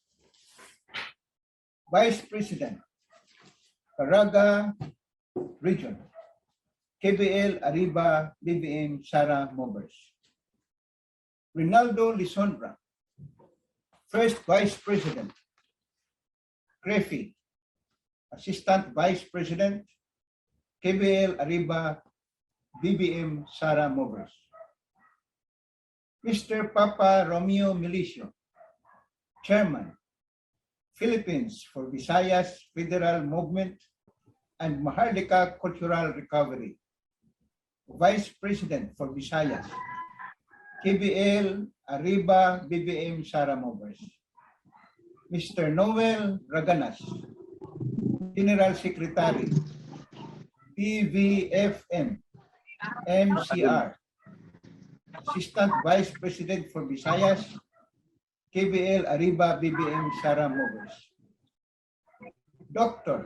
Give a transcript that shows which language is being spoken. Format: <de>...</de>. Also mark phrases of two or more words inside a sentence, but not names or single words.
<en>Vice President, Caraga Region, Kbl Arriba Bbm Sara Movers, Rinaldo Lisondra, First Vice President, Crefi, Assistant Vice President, Kbl Arriba Bbm Sara Movers, Mr. Papa Romeo Milicio, Chairman, Philippines for Visayas Federal Movement and Maharlika Cultural Recovery, Vice President for Visayas, Kbl Arriba Bbm Sara Movers, Mr. Noel Raganas, General Secretary, PVFM, MCR, Assistant Vice President for Visayas, Kbl Arriba Bbm Sara Movers, Dr.</en>